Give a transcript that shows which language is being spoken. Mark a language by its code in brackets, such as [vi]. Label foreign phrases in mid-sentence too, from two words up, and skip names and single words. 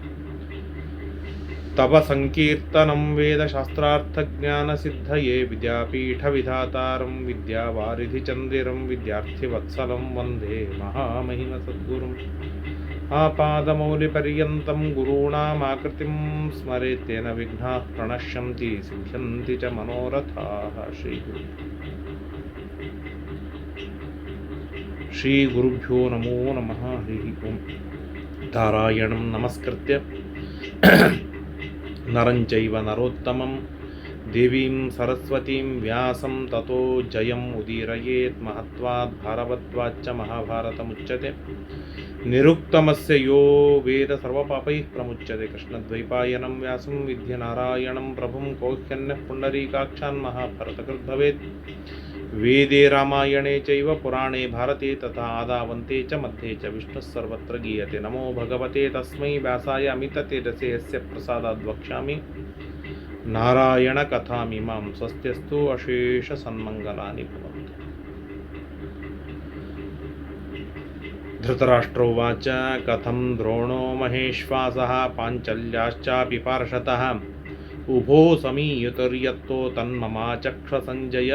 [sa] ತವ ಸಂಕೀರ್ತನಂ ವೇದಶಾಸ್ತ್ರಾರ್ಥಜ್ಞಾನಸಿದ್ಧಯೇ ವಿದ್ಯಾಪೀಠವಿಧಾತಾರಂ ವಿದ್ಯಾವಾರಿಧಿಚಂದಿರಂ ವಿದ್ಯಾರ್ಥಿವತ್ಸಲಂ ವಂದೇ ಮಹಾಮಹಿಮಸದ್ಗುರುಂ. ಆಪಾದಮೌಲಿಪರ್ಯಂతం ಗುರುಣಾಮಾಕೃತಿಂ ಸ್ಮರೇತ್ತೇನ ವಿಘ್ನಾಃ ಪ್ರಣಶ್ಯಂತಿ ಸಿದ್ಧ್ಯಂತಿ ಚ ಮನೋರಥಾಃ. ಶ್ರೀಗುರುಭ್ಯೋ ನಮೋ ನಮಃ ಹರಿ ಓಂ. ನಾರಾಯಣಂ ನಮಸ್ಕೃತ್ಯ ನರಂಚೈವ ನರೋತ್ತಮಂ ದೇವೀಂ ಸರಸ್ವತೀಂ ವ್ಯಾಸಂ ತತೋ ಜಯಂ ಉದೀರಯೇತ್. ಮಹತ್ವಾದ್ ಭಾರವತ್ವಾಚ್ಚ ಮಹಾಭಾರತಮುಚ್ಯತೆ. ನಿರುಕ್ತಮಸ್ಯ ಯೋ ವೇದ ಸರ್ವಪಾಪೈಃ ಪ್ರಮುಚ್ಯತೆ. ಕೃಷ್ಣದ್ವೈಪಾಯನಂ ವ್ಯಾಸಂ ವಿದ್ಯೆ ನಾರಾಯಣಂ ಪ್ರಭುಂ ಕೌಹ್ಯನ್ಯಃ ಪುಂಡರೀಕಾಕ್ಷಾನ್ ಮಹಾಭಾರತಕೃತ್ ಭವೇತ್. ವೇದೇ ರಾಮಾಯಣೇ ಚೈವ ಪುರಾಣೇ ಭಾರತೆ ತಥಾ ಆದಾವಂತೆ ಚ ಮಧ್ಯೆ ಚ ವಿಷ್ಣುಃ ಸರ್ವತ್ರ ಗೀಯತೆ. ನಮೋ ಭಗವತೆ ತಸ್ಮೈ ವ್ಯಾಸಾಯ ಅಮಿತತೇಜಸೇ ಯಸ್ಯ ಪ್ರಸಾದಾದ್ ವಕ್ಷ್ಯಾಮಿ ನಾರಾಯಣ ಕಥಾಮಿಮಾಂ. ಸ್ವಸ್ತ್ಯಸ್ತು ಅಶೇಷ ಸನ್ಮಂಗಲಾನಿ ಭವಂತು. ಧೃತರಾಷ್ಟ್ರೋವಾಚ ಕಥಂ ದ್ರೋಣೋ ಮಹೇಶ್ವಾಸಃ ಪಾಂಚಲ್ಯಾಶ್ಚಾಪಿ ಪಾರ್ಷತಃ ಉಭೋ ಸಮೀಯುತರ್ಯತ್ತೋ ತನ್ಮಮಾಚಕ್ಷ ಸಂಜಯ.